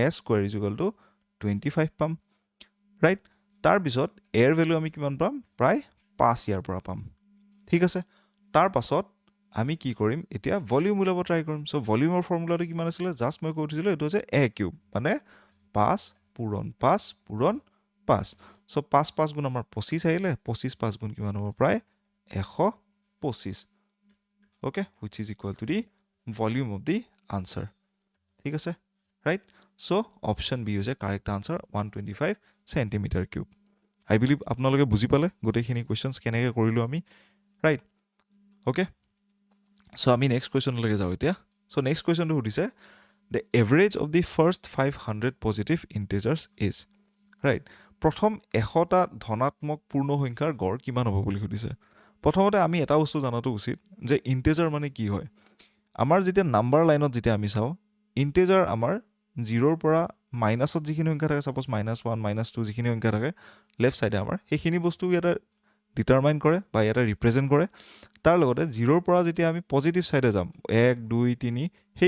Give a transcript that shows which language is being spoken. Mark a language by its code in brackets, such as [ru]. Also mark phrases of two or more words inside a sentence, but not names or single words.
[en] square is equal to [as] 25 পাম ৰাইট তাৰ পিছত a এৰ ভ্যালু আমি কিমান পাম প্ৰায় 5 ইয়াৰ পৰা পাম ঠিক আছে তাৰ পাছত আমি কি কৰিম এতিয়া ভলিউম উলাব ট্ৰাই কৰিম সো ভলিউমৰ ফৰ্মুলাটো কিমান আছিল জাস্ট মই কৈ দিছিলো এটো হৈছে a কিউব মানে 5 পূৰণ 5 পূৰণ 5 সো 5 5 গুণ আমাৰ 25 আহিলে 25 5 গুণ কিমান হ'ব প্ৰায় [en] 125 okay which is equal to the volume of the answer [as] ঠিক আছে [en] right so option b is a correct answer 125 centimeter cube I believe [as] আপোনালোকে বুজি পালে গোটেইখিনি কোৱেশ্চনছ কেনেকৈ কৰিলো আমি [en] right okay so [as] আমি নেক্সট কোৱেশ্চনলৈকে যাও এতিয়া [en] so [as] নেক্সট কোৱেশ্চনটো সুধিছে [en] the average of the first 500 positive integers is right [as] প্ৰথম 100টা ধনাত্মক পূৰ্ণ সংখ্যাৰ গড় কিমান হ'ব বুলি সুধিছে প্ৰথমতে আমি এটা বস্তু জানাটো উচিত যে ইন্টিজাৰ মানে কি হয় আমাৰ যেতিয়া নাম্বাৰ লাইনত যেতিয়া আমি চাও ইন্টিজাৰ আমাৰ 0 ৰ পৰা মাইনাসত যিখিনি সংখ্যা থাকে সাপোজ -1 -2 যিখিনি সংখ্যা থাকে লেফট সাইডে আমাৰ সেইখিনি বস্তু ইয়াতে ডিটাৰমাইন কৰে বা ইয়াতে ৰিপ্ৰেজেন্ট কৰে তাৰ লগতে 0 ৰ পৰা যেতিয়া আমি পজিটিভ সাইডে যাম 1 2 3 সেই